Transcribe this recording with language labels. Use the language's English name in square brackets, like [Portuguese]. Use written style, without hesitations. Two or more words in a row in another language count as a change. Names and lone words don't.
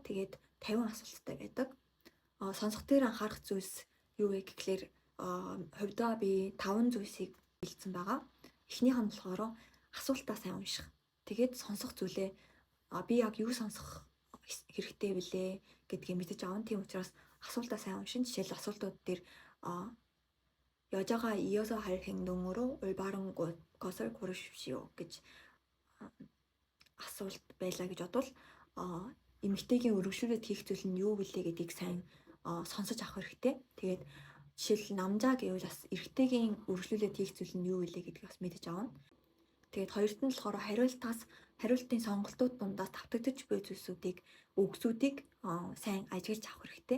[Mongolian] Тэгээд 50 асуулттай байдаг. Сонсох дээр анхаарах зүйлс юу вэ гэхлээр хувьдаа би 5 зүйлсийг бэлдсэн байгаа. Эхнийх нь болохоор асуултаа сайн унших. Тэгээд сонсох зүйлээ би яг юу сонсох хэрэгтэй вүлээ гэдгийг мэдэж авна. Тийм учраас асуултаа сайн уншин. Жишээл асуултууд дээр [Korean] 여자가 이어서 할 행동으로 올바른 것을 고르십시오 [Mongolian] гэж асуулт байлаа гэж бодвол эмэгтэйгийн өргөжлүүлээд хийх зүйл нь юу вүлээ гэдгийг сайн сонсож авах хэрэгтэй. Тэгээд жишээл намжаа гэвэл бас эрэгтэйгийн өргөжлүүлээд хийх зүйл нь юу вүлээ гэдгийг бас мэдэж авна. Тэгээд хоёрт нь болохоор хариултын сонголтууд дундаас давтагдж буй зүйлсүүдийг үгсүүдийг сайн ажиглаж авах хэрэгтэй.